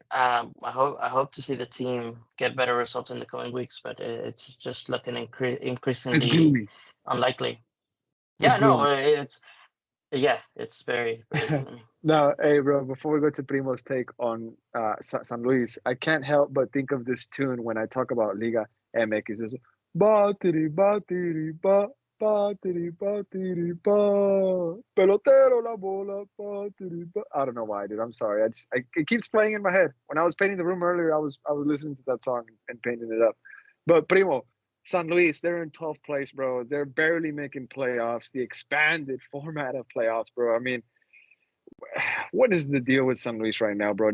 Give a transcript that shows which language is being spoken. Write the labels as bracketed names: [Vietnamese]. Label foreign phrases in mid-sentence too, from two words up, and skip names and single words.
[English] I hope to see the team get better results in the coming weeks, but it's just looking It's increasingly gloomy. unlikely. It's Yeah, no, gloomy. it's very gloomy. Now, hey, bro, before we go to Primo's take on San Luis, I can't help but think of this tune when I talk about Liga MX. It's just, batiri, batiri, ba, batiri, batiri, ba, [Spanish] pelotero la bola, batiri, ba. [English] I don't know why, dude. I'm sorry. It keeps playing in my head. When I was painting the room earlier, I was listening to that song and painting it up. But Primo, San Luis, they're in 12th place, bro. They're barely making playoffs, the expanded format of playoffs, bro. I mean, what is the deal with San Luis right now, bro?